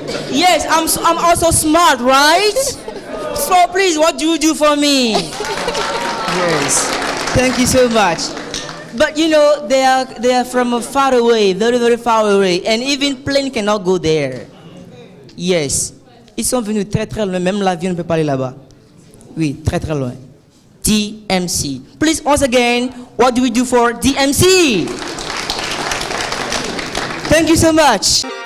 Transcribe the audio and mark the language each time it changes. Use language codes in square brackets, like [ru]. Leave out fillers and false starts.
[en] Yes, I'm also smart, right? So please, what do you do for me? Yes, thank you so much. But you know, they are from far away, very, very far away, and even plane cannot go there. [fr] Yes, ils sont venus très très loin, même l'avion ne peut pas aller là-bas. Oui, très très loin. DMC. [en] Please, once again, what do we do for DMC? Thank you so much.